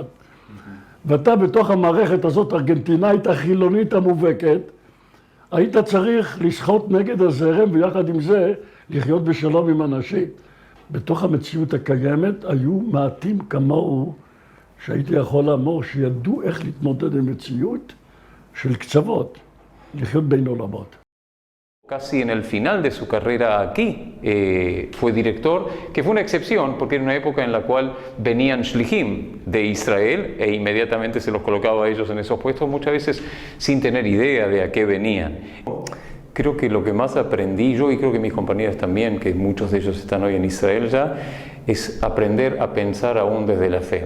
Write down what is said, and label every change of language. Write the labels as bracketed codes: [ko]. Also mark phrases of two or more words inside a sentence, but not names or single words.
[he] ואתה בתוך המערכת הזאת, ארגנטינאית החילונית המובהקת, היית צריך לשחות נגד הזרם ויחד עם זה לחיות בשלום עם אנשים. בתוך המציאות הקיימת היו מעטים כמוהו שהייתי יכול לאמור שידעו איך להתמודד עם מציאות של קצוות, לחיות בין עולמות. [es] Casi en el final de su carrera aquí fue director, que fue una excepción porque era una época en la cual venían shlichim de Israel e inmediatamente se los colocaba a ellos en esos puestos, muchas veces sin tener idea de a qué venían. Creo que lo que más aprendí yo, y creo que mis compañeras también, que muchos de ellos están hoy en Israel ya, es aprender a pensar aún desde la fe.